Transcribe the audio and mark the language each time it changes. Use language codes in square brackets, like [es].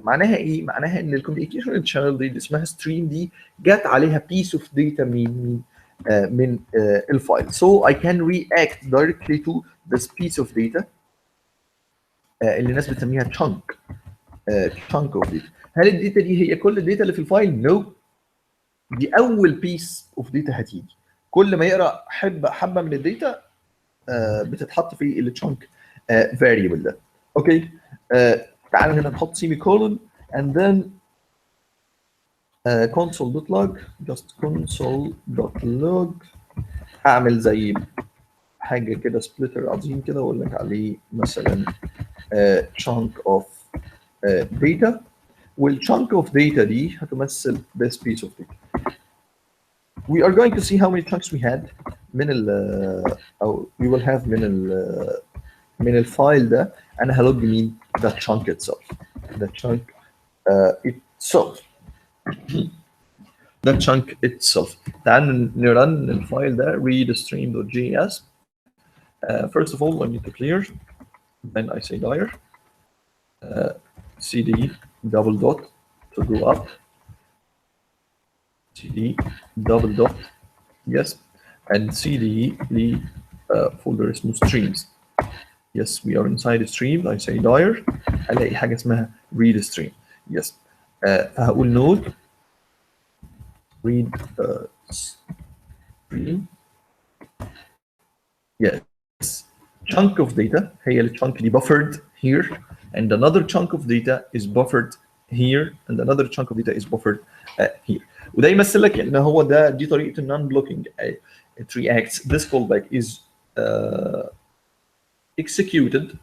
[ar] معناها ايه؟ معناها ان الكوميونيكيشن شانل دي اللي اسمها ستريم دي جت عليها بيس اوف داتا من الفايل. [en] So I can react directly to this piece of data [ar] اللي الناس بتسميها [en] chunk of data. [ar] هل الداتا دي هي كل الداتا اللي في الفايل؟ نو. دي اول بيس اوف داتا هتيجي. كل ما يقرا حبه من الداتا بتتحط في التشانك فاريبل ده. اوكي. تعالوا هنا نحط سيمي كولون [en] and then [ar] console.log just console.log. هعمل زي حاجه كده سبليتر عظيم كده واقول لك عليه مثلا chunk of data، والchunk of data دي هتمثل [en] this piece of data. We are going to see how many chunks we had [ar] من أو [en] we will have [ar] من الفايل ده. أنا هلوج مين؟ [en] the chunk itself. the chunk itself. the chunk itself. [ar] تعال نرن الفايل ده readstream.js. [en] First of all I need to clear, then I say dir cd double dot to go up, cd double dot yes, and cd the folder [ar] اسمه [en] streams. Yes, we are inside a stream. I say dir [ar] هلاقي حاجه اسمها [en] read stream. Yes. [ar] فهقول node read stream. [en] Yes. chunk of data [ar] هي الchunk دي [en] buffered here, and another chunk of data is buffered here, and another chunk of data is buffered here. [ar] وده يمثل لك ان هو دي طريقه النون بلوكينج. [en] It reacts. This callback is executed.